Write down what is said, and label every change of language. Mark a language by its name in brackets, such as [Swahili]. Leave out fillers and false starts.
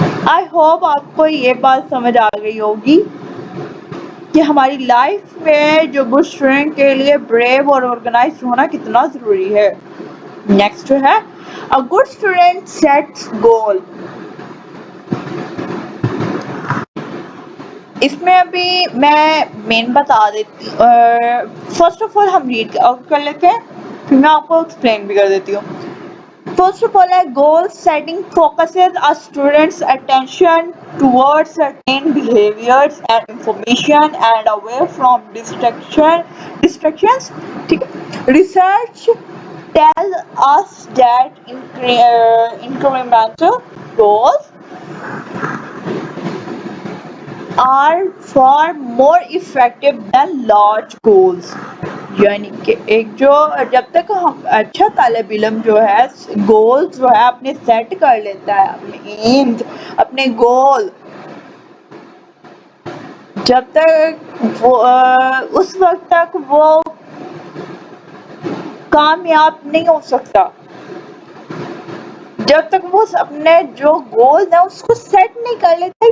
[Urdu] I hope آپ کو یہ بات سمجھ آ گئی ہوگی کہ ہماری لائف میں جو گڈ اسٹوڈنٹ کے لیے بریو اور آرگنائز ہونا کتنا ضروری ہے۔ نیکسٹ جو ہے [English] a good student sets goal، [Urdu] اس میں ابھی میں مین بتا دیتی ہوں، فرسٹ آف آل ہم ریڈ کر لیتے ہیں پھر میں آپ کو ایکسپلین بھی کر دیتی ہوں۔ [English] First of all, a goal setting focuses a student's attention towards certain behaviors and information and away from distractions. [Urdu] ٹھیک ہے؟ [English] Research tell us that incremental goals are far more effective than large goals. [Urdu] یعنی کہ ایک جو جب تک ہم اچھا طالب علم جو ہے گول جو ہے اپنے سیٹ کر لیتا ہے، اپنے ایمز، اپنے گول، جب تک وہ اس وقت تک وہ کامیاب نہیں ہو سکتا جب تک وہ اپنے جو گول ہے اس کو سیٹ نہیں کر لیتا.